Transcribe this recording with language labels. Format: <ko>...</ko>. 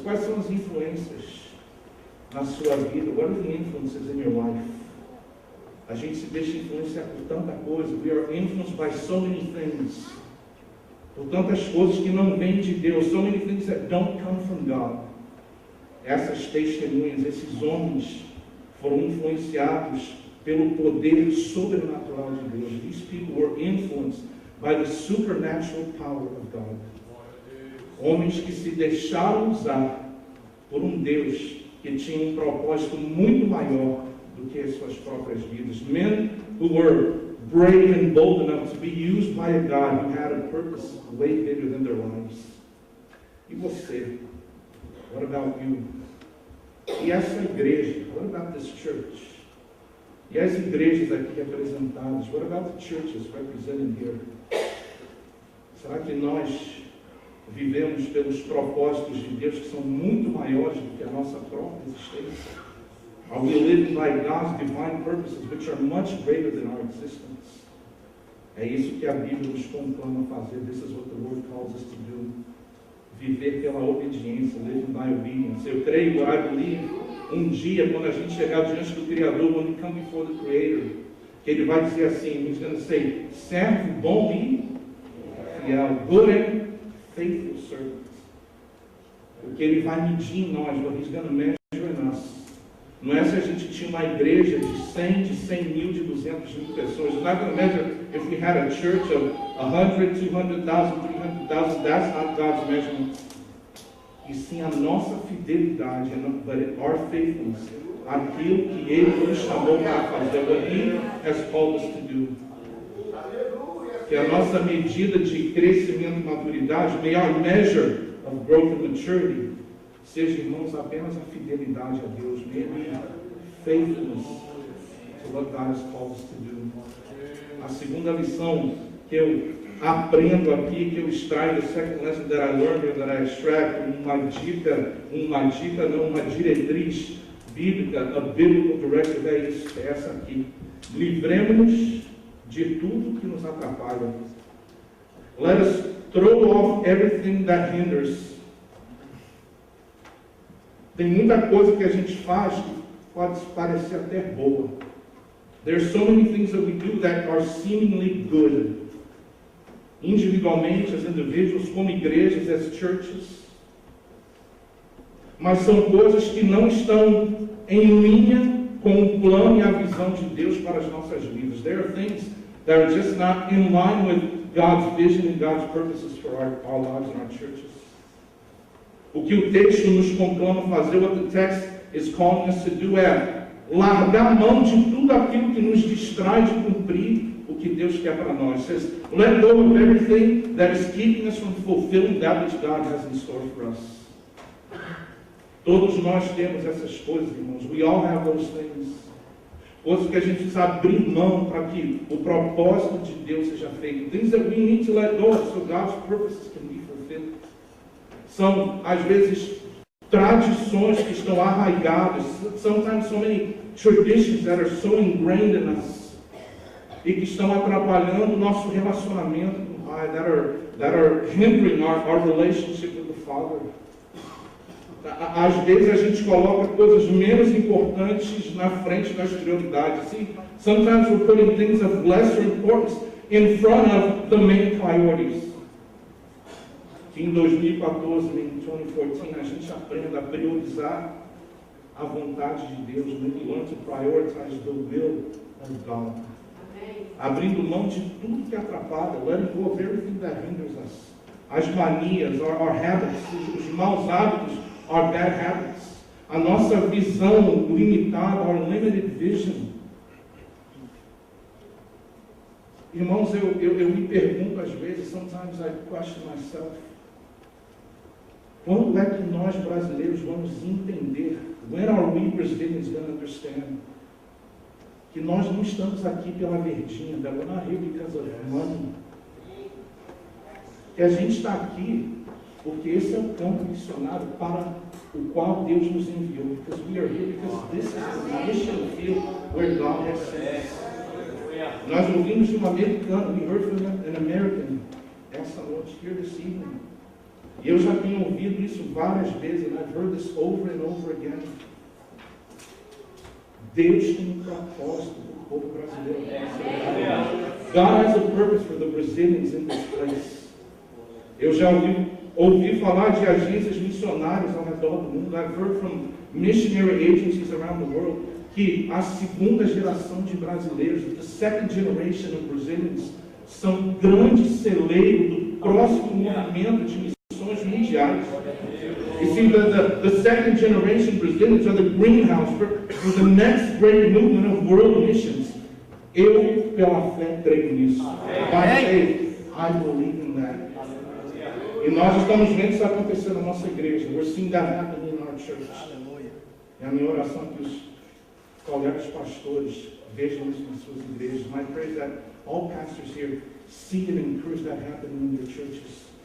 <pt>Quais são as influências na sua vida?</pt> <en>What are the influences in your life?</en> <pt>A gente se deixa influenciar por tanta coisa.</pt> <en>We are influenced by so many things.</en> <pt>Por tantas coisas que não vêm de Deus.</pt> <en>So many things that don't come from God.</en> <pt>Essas testemunhas, esses homens foram influenciados pelo poder sobrenatural de Deus.</pt> <en>These people were influenced by the supernatural power of God.</en> <pt>Homens que se deixaram usar por Deus que tinha propósito muito maior do que as suas próprias vidas.</pt> <en>Men who were brave and bold enough to be used by a God who had a purpose way bigger than their lives.</en> <pt>E você?</pt> <en>What about you?</en> <pt>E essa igreja?</pt> <en>What about this church?</en> <pt>E as igrejas aqui representadas?</pt> <en>What about the churches represented here?</en> <pt>Será que nós vivemos pelos propósitos de Deus que são muito maiores do que a nossa própria existência?</pt> <en>Are we living by God's divine purposes, which are much greater than our existence?</en> <pt>É isso que a Bíblia nos conclama a fazer.</pt> <en>This is what the Lord calls us to do.</en> <pt>Viver pela obediência,</pt> <en>living by obedience.</en> <pt>Eu creio,</pt> <en>I believe,</en> <pt>dia, quando a gente chegar diante do Criador,</pt> <en>when we come before the Creator,</en> <pt>que Ele vai dizer assim,</pt> <en>He's going to say,</en> <pt>servo bom e fiel,</pt> <en>good and faithful servant.</en> <pt>Porque Ele vai medir em nós,</pt> <en>what He's going to measure in us.</en> <pt>Não é se a gente tinha uma igreja de 100, de 100 mil, de 200 mil pessoas.</pt> <en>It's not going to measure if we had a church of 100, 200,000, 300,000. That's not God's measurement.</en> <pt>E sim a nossa fidelidade,</pt> <en>but our faithfulness,</en> <pt>aquilo que Ele nos chamou para fazer,</pt> <en>what He has called us to do.</en> <pt>Que a nossa medida de crescimento e maturidade,</pt> <en>may our measure of growth and maturity,</en> <pt>seja, irmãos, apenas a fidelidade a Deus,</pt> <en>maybe faithfulness to what God has called us to do.</en> <pt>A segunda lição que eu aprendo aqui, que eu extraio do</pt> <en>second lesson that I learned here, that I extract,</en> <pt>uma diretriz bíblica,</pt> <en>a biblical directive,</en> <pt>é essa aqui. Livremos-nos de tudo que nos atrapalha.</pt> <en>Let us throw off everything that hinders.</en> <pt>Tem muita coisa que a gente faz que pode parecer até boa.</pt> <en>There's so many things that we do that are seemingly good.</en> <pt>Individualmente,</pt> <en>as individuals,</en> <pt>como igrejas,</pt> <en>as churches.</en> <pt>Mas são coisas que não estão em linha com o plano e a visão de Deus para as nossas vidas.</pt> <en>There are things that are just not in line with God's vision and God's purposes for our lives and our churches.</en> <pt>O que o texto nos conclama fazer,</pt> <en>what the text is calling us to do,</en> <pt>é largar mão de tudo aquilo que nos distrai de cumprir o que Deus quer para nós.</pt> <en>It says, let go of everything that is keeping us from fulfilling that which God has in store for us.</en> <pt>Todos nós temos essas coisas, irmãos.</pt> <en>We all have those things.</en> <pt>Coisas que a gente precisa abrir mão para que o propósito de Deus seja feito.</pt> <en>Things that we need to let go of so God's purposes can be fulfilled.</en> <pt>São, às vezes, tradições que estão arraigadas.</pt> <en>Sometimes so many traditions that are so ingrained in us.</en> <pt>E que estão atrapalhando o nosso relacionamento com o Pai.</pt> <en>That are hindering our relationship with the Father.</en> <pt>Às vezes a gente coloca coisas menos importantes na frente das prioridades.</pt> <en>See, sometimes we're putting things of lesser importance in front of the main priorities.</en> <pt>Que em 2014, em 2014, a gente aprenda a priorizar a vontade de Deus.</pt> <en>We learn to prioritize the will of God.</en> <pt>Abrindo mão de tudo que atrapalha.</pt> <en>Letting go of everything that hinders us.</en> <pt>As manias,</pt> <en>our habits,</en> <pt>os maus hábitos,</pt> <en>our bad habits.</en> <pt>A nossa visão limitada,</pt> <en>our limited vision.</en> <pt>Irmãos, eu me pergunto às vezes,</pt> <en>sometimes I question myself.</en> <pt>Quando é que nós brasileiros vamos entender?</pt> <en>When are we Brazilians going to understand?</en> <pt>Que nós não estamos aqui pela verdinha,</pt> <en>that we're not here because of money.</en> <pt>Que a gente está aqui porque esse é o campo missionário para o qual Deus nos enviou.</pt> <en>Because we are here because this is the mission field where God has sent us.</en> <pt>Nós ouvimos de um americano,</pt> <en>we heard from an American</en> <pt>essa noite,</pt> <en>here this evening.</en> <pt>E eu já tenho ouvido isso várias vezes,</pt> <en>and I've heard this over and over again.</en> <pt>Deus tem um propósito para o povo brasileiro.</pt> <en>God has a purpose for the Brazilians in this place.</en> <pt>Eu já ouvi falar de agências missionárias ao redor do mundo.</pt> <en>I've heard from missionary agencies around the world</en> <pt>que a segunda geração de brasileiros,</pt> <en>the second generation of Brazilians,</en> <pt>são grandes celeiros do próximo movimento de missões mundiais.</pt> <en>You see, the second generation Brazilians are the greenhouse for the next great movement of world missions.</en> <pt>Eu, pela fé, creio nisso.</pt> <en>By faith, I believe in that.</en> <pt>E nós estamos vendo isso acontecer na nossa igreja.</pt> <en>We're seeing that happen in our church.</en> <pt>É a minha oração que os colegas pastores vejam isso nas suas igrejas.</pt> <en>My prayer is that all pastors here see and encourage that happening in their churches.</en>